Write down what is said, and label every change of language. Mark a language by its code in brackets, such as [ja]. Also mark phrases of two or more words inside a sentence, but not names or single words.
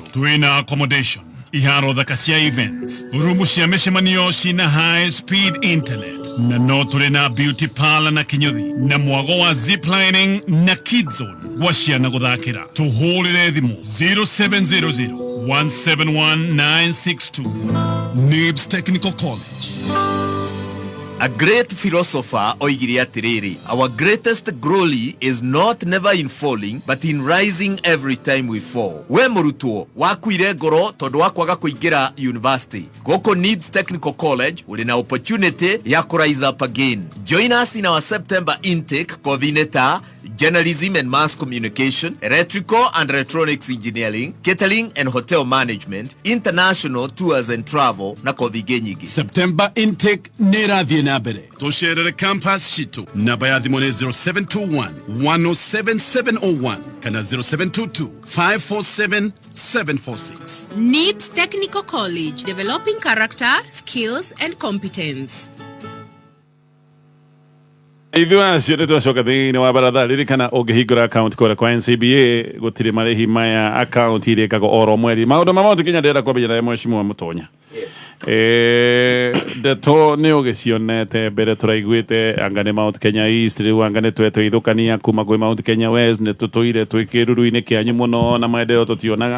[ki] Twĩna accommodation, iharo thaka cia events, rumu cia mĩcemanio cina [en] high speed internet [ki] na no tũrĩ na [en] beauty parlor [ki] na kinyothi na mwago wa ziplining na [en] kids zone [ki] gwa ciana gũthakĩra. Tũhũrĩre thimũ 0700 171 962. NIBS Technical College. [en] A great philosopher [ki] oigire atiriri, [en] our greatest glory is not never in falling but in rising every time we fall. [ki] We murutwo wakuire ngoro tondu wa kwaga kuingira university. Goko Needs Technical College uli na opportunity ya [en] rise up again. Join us in our September intake coordinator Journalism and Mass Communication, Electrical and Electronics Engineering, Catering and Hotel Management, International Tours and Travel [ki] na kothi nyingi. [en] September intake [ki] nirathie na mbere. Tusherere campus shitu. Namba ya thimũ nĩ 0721 107 701 kana 0722 547 746. [en] NIBS Technical College, developing character, skills and competence. [ki] Ithuĩ acio nĩ twacoka thĩinĩ wa baratha ririkana ũngĩhingũra account kũrĩa kwa NCBA gũtirĩ marĩhi maya account irĩkagwo oro mweri. Maũndũ ma Mount Kenya ndĩrenda kwambia na mheshimiwa Mutonya. Ndeto nĩ ũgĩcionete mbere tũraiguĩte anga nĩ Mount Kenya East rĩu anga nĩ twetũithũkania kuma kwĩ Mount Kenya West nĩ tũtũire twĩ kĩruru-inĩ kĩanyu mũno na maendeleo tũtionaga.